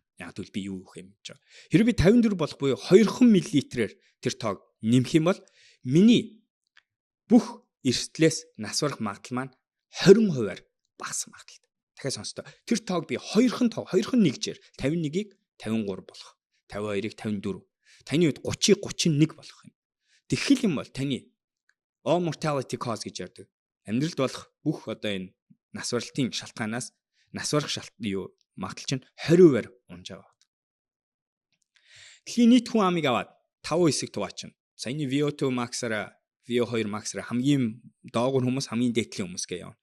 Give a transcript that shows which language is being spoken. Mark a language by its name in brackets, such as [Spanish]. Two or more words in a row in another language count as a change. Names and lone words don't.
[Mongolian] Яг тэгвэл би юу өгөх юм гэж байгаа. Хэрвээ би 54 болох буюу 2 мл-ээр тэр тоог нэмэх юм бол миний бүх эрсдлээс нас барах магадлал маань 20% багассан магадлал. Дахиад сонсдоо. Тэр тоог би 2хан нэгжээр 51-ийг 53 болгох. 52-ыг 54. Таны үед 30-ыг 31 болгох юм. Тэгэх юм бол таны [English] all mortality cause [Mongolian] гэж ярьдаг. Амьдралд болох бүх одоо энэ нас баралтын шалтгаанаас нас барах магадлал чинь 20% унжаа байна. Дэлхийн нийт хүн амыг аваад 5 хэсэг хуваачна. Саяны [English] VO2 max-аараа VO2 max-аараа [Mongolian] хамгийн доогуур хүмүүс хамгийн дээдлийн хүмүүс гэж явна.